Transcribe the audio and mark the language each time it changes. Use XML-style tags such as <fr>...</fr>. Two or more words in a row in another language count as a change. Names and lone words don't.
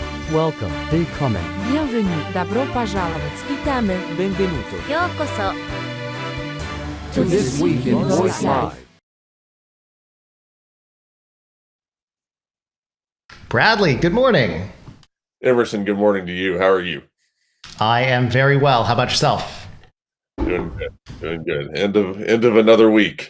<en>Welcome,</en> <de>willkommen,</de> <ru>Bienvenue, добро пожаловать,</ru> <pl>витamy,</pl> <it>benvenuto,</it> <ja>ようこそ</ja> <en>to This Week in Voice Live. Bradley, good morning. Emerson, good morning to you. How are you? I am very well. How about yourself? Doing good. Doing good. End of another week.</en>